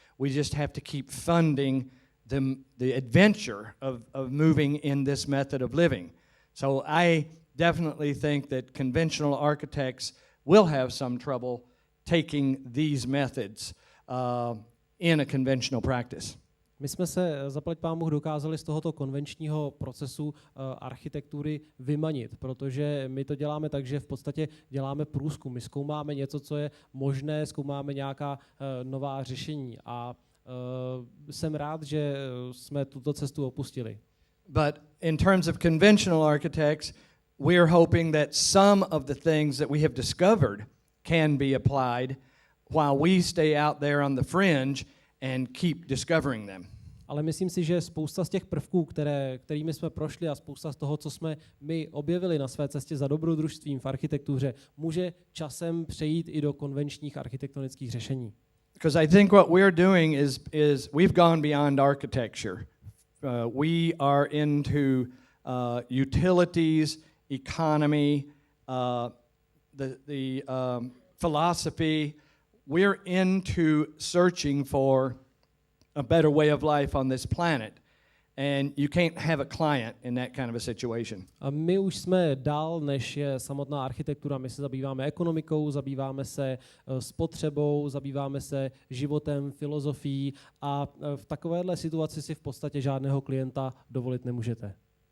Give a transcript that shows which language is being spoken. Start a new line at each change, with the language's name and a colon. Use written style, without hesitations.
English: We just have to keep funding the adventure of moving in this method of living. So I definitely think that conventional architects will have some trouble taking these methods in a conventional practice.
Czech: My jsme se, zaplať pánbůh, dokázali z tohoto konvenčního procesu architektury vymanit, protože my to děláme tak, že v podstatě děláme průzkum. My zkoumáme něco, co je možné, zkoumáme nějaká nová řešení a jsem rád, že jsme tuto cestu opustili.
English: But in terms of conventional architects, we're hoping that some of the things that we have discovered can be applied while we stay out there on the fringe and keep discovering them.
Czech: Ale myslím si, že spousta z těch prvků, kterými jsme prošli, a spousta z toho, co jsme my objevili na své cestě za dobrodružstvím v architektuře, může časem přejít i do konvenčních architektonických řešení.
English: Because I think what we're doing is we've gone beyond architecture. We are into utilities, economy, the philosophy. We're into searching for a better way of life on this planet. And you can't have a client in that kind of a situation.
Czech: A my už jsme dál, než je samotná architektura. My se zabýváme ekonomikou, zabýváme se spotřebou, zabýváme se životem, filozofií, a v takovéhle situaci si v podstatě žádného klienta dovolit nemůžete.